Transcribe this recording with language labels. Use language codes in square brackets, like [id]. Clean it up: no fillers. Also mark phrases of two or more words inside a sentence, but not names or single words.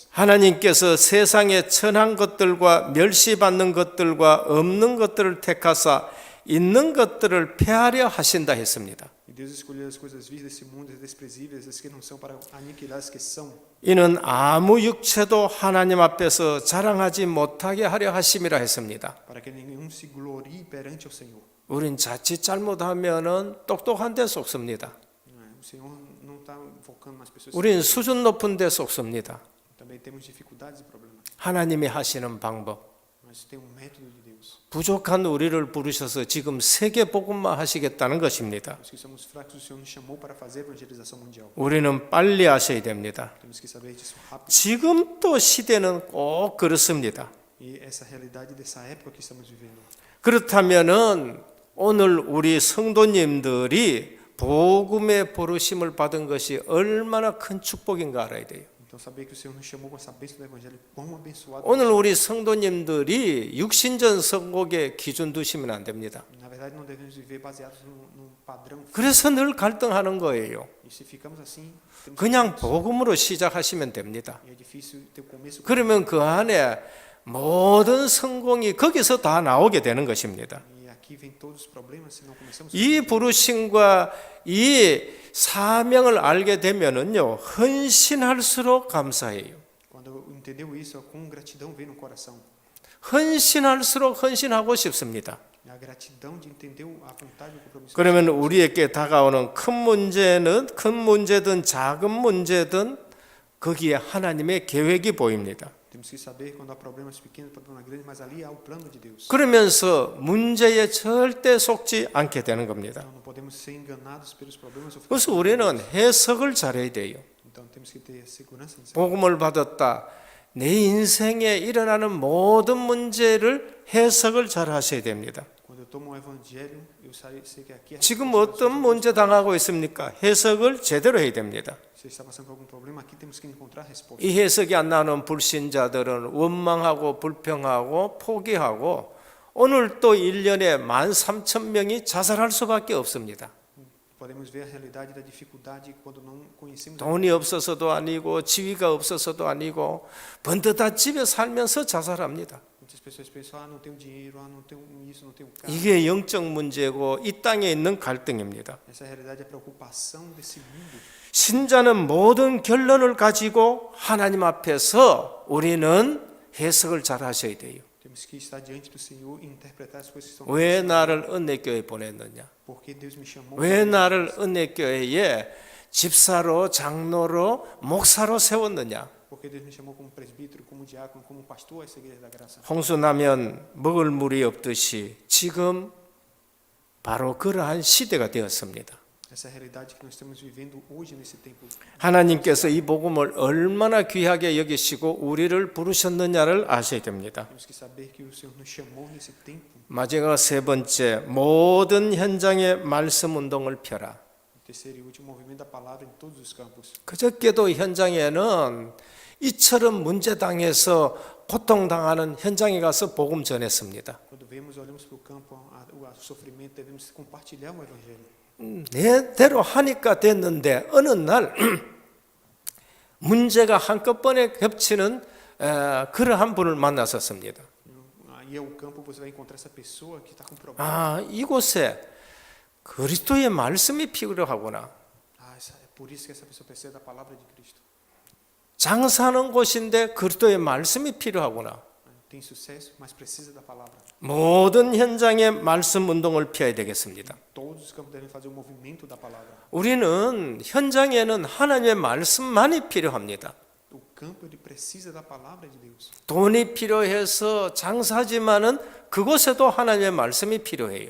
[ko] 하나님께서 세상에 천한 것들과 멸시받는 것들과 없는 것들을 택하사 있는 것들을 폐하려 하신다 했습니다. [pt] E Deus escolheu as coisas vis desse mundo, as desprezíveis, as que não são, para aniquilar as que são. [ko] 이는 아무 육체도 하나님 앞에서 자랑하지 못하게 하려 하심이라 했습니다. [pt] Para que nenhum se glorie perante o Senhor. [ko] 우린 자칫 잘못하면은 똑똑한 데 속습니다. [pt] O Senhor não está focando nas pessoas. [ko] 우린 수준 높은 데 속습니다. [pt] Também temos dificuldades e problemas. [ko] 하나님이 하시는 방법. [pt] Mas tem método de Deus. [ko] 부족한 우리를 부르셔서 지금 세계 복음만 하시겠다는 것입니다. [pt] Os que somos fracos, o Senhor nos chamou para fazer a evangelização mundial. [ko] 우리는 빨리 하셔야 됩니다. [pt] Temos que saber disso rápido. [ko] 지금 또 시대는 꼭 그렇습니다. [pt] E essa realidade dessa época que estamos vivendo. [ko] 그렇다면은 오늘 우리 성도님들이 복음의 부르심을 받은 것이 얼마나 큰 축복인가 알아야 돼요. [pt] Então saber que o Senhor nos chamou com essa bênção do evangelho, quão abençoado. [ko] 오늘 우리 성도님들이 육신전 선곡에 기준 두시면 안 됩니다. [pt] Na verdade, não devemos viver baseados num padrão. [ko] 그래서 늘 갈등하는 거예요. [pt] E se ficamos assim, temos [ko] 그냥 복음으로 시작하시면 됩니다. [pt] e é difícil ter o começo. [ko] 그러면 그 안에 모든 성공이 거기서 다 나오게 되는 것입니다. [pt] E aqui vem todos os problemas se não começamos. [ko] 이 부르심과 이 사명을 알게 되면은요, 헌신할수록 감사해요. [pt] Quando entendeu isso, com gratidão vem no coração. [ko] 헌신할수록 헌신하고 싶습니다. [pt] E a gratidão de entender a vontade e o compromisso. [ko] 그러면 우리에게 다가오는 큰 문제든 작은 문제든 거기에 하나님의 계획이 보입니다. [pt] Temos que saber quando há problemas pequenos, problemas grandes, mas ali há o plano de Deus. [ko] 그러면서 문제에 절대 속지 않게 되는 겁니다. [pt] Então não podemos ser enganados pelos problemas. Ou [ko] 그래서 우리는 해석을 잘해야 돼요. [pt] então temos que ter segurança nisso. [ko] 복음을 받았다. 내 인생에 일어나는 모든 문제를 해석을 잘 하셔야 됩니다. [pt] Quando eu tomo o evangelho, eu sei que aqui é [ko] 지금 어떤 문제 당하고 있습니까? 해석을 제대로 해야 됩니다. [pt] Se está passando por algum problema, aqui temos que encontrar resposta. [ko] 이 해석이 안 나오는 불신자들은 원망하고 불평하고 포기하고 오늘 또 1년에 13,000명이 자살할 수밖에 없습니다. [pt] Podemos ver a realidade da dificuldade quando não conhecemos. [ko] 돈이 없어서도 아니고 지위가 없어서도 아니고 번듯한 집에 살면서 자살합니다. [pt] Muitas pessoas pensam, não tenho dinheiro, não tenho isso, não tenho carro. [ko] 이게 영적 문제고 이 땅에 있는 갈등입니다. [pt] Essa realidade é a preocupação desse mundo. [ko] 신자는 모든 결론을 가지고 하나님 앞에서 우리는 해석을 잘 하셔야 돼요. [pt] Temos que estar diante do Senhor e interpretar as coisas que estão. [ko] 왜 나를 은혜교회에 보냈느냐? [pt] Porque Deus me chamou. [ko] 왜 나를 은혜교회에 집사로, 장로로, 목사로 세웠느냐? [pt] Porque Deus me chamou como presbítero, como diácono, como pastor a essa igreja da graça. [ko] 홍수나면 먹을 물이 없듯이 지금 바로 그러한 시대가 되었습니다. [pt] Essa é a realidade que nós estamos vivendo hoje nesse tempo. [ko] 하나님께서 이 복음을 얼마나 귀하게 여기시고 우리를 부르셨느냐를 아셔야 됩니다. [pt] Temos que saber que o Senhor nos chamou nesse tempo. [ko] 마지막 세 번째, 모든 현장에 말씀 운동을 펴라. [pt] O terceiro e último movimento da palavra em todos os campos. [ko] 그저께도 현장에는 이처럼 문제당해서 고통당하는 현장에 가서 복음 전했습니다. [pt] Quando vemos, olhamos para o campo, o sofrimento, devemos compartilhar o evangelho. [ko] 내대로 하니까 됐는데 어느 날 문제가 한꺼번에 겹치는 그러한 분을 만났었습니다. [pt] Aí ao campo você vai encontrar essa pessoa que está com problema. [ko] 아, 이곳에 그리스도의 말씀이 필요하구나. [pt] É por isso que essa pessoa precisa da palavra de Cristo. [ko] 장사하는 곳인데 그리스도의 말씀이 필요하구나. [pt] Tem sucesso, mas precisa da palavra. [ko] 모든 현장에 말씀 운동을 피해야 되겠습니다. [pt] Todos os campos devem fazer o movimento da palavra. [ko] 우리는 현장에는 하나님의 말씀만이 필요합니다. [pt] O campo ele precisa da palavra de Deus. [ko] 돈이 필요해서 장사하지만은 그곳에도 하나님의 말씀이 필요해요.